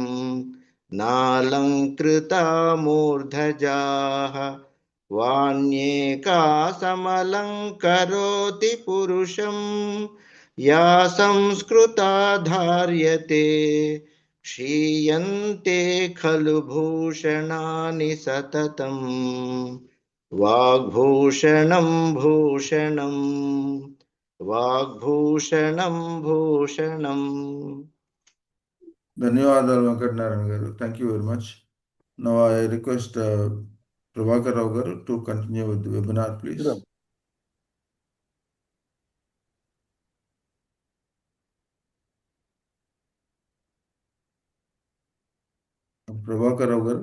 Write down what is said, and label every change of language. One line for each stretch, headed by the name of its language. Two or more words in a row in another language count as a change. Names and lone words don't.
Sanskrit: नालङ्कृता मूर्धजाः वाण्येकासमलङ्करोति पुरुषं या संस्कृता धार्यते क्षीयन्ते खलु भूषणानि सततम् वाग्भूषणं भूषणं वाग्भूषणं भूषणम्।
Telugu: ధన్యవాదాలు వెంకట నారాయణ గారు.
English: Thank you very much. Now I request Prabhakar Rao garu to continue with the webinar, please. Sure. Prabhakar Rao garu.